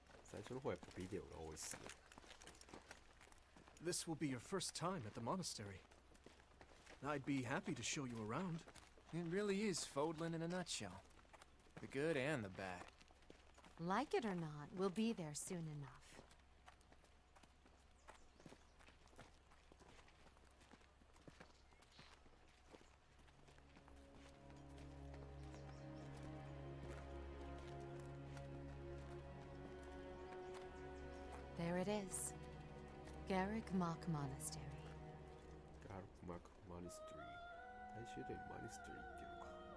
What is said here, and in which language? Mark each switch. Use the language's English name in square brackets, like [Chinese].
[Japanese] 最初の方はやっぱビデオが多いっすね。 [English] This will be your first time at the monastery. I'd be happy to show you around. It really is Fodlan in a nutshell. The good and the bad. Like it or not, we'll be there soon enough. There it is. Garrick Mock Monastery. [Japanese] ガルクマクマニストリー。大修道院マニストリーっていうのか。